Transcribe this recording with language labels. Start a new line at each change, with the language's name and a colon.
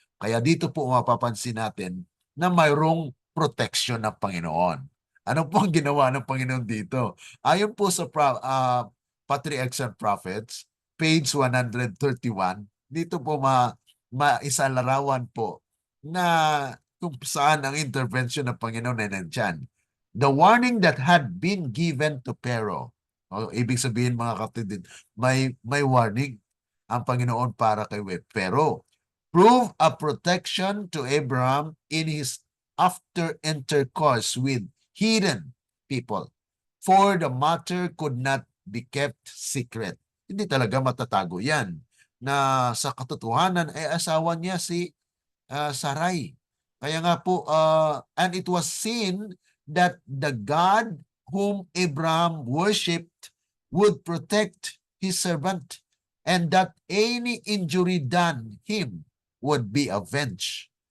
Filipino: Kaya dito po mapapansin natin na mayroong protection ng Panginoon. Ano po ang ginawa ng Panginoon dito? Ayon po sa Patriarchs and Prophets, page 131, dito po maisalarawan po na kung saan ang intervention ng Panginoon ay nandyan.
English: The warning that had been given to Pharaoh.
Filipino: O, ibig sabihin mga kapatid, may warning ang Panginoon para kay Pharaoh.
English: Prove a protection to Abraham in his after intercourse with hidden people. For the matter could not be kept secret.
Filipino: Hindi talaga matatago yan na sa katotohanan ay asawa niya si Sarai. Kaya nga po,
English: and it was seen that the God whom Abraham worshipped would protect his servant and that any injury done him would be avenged.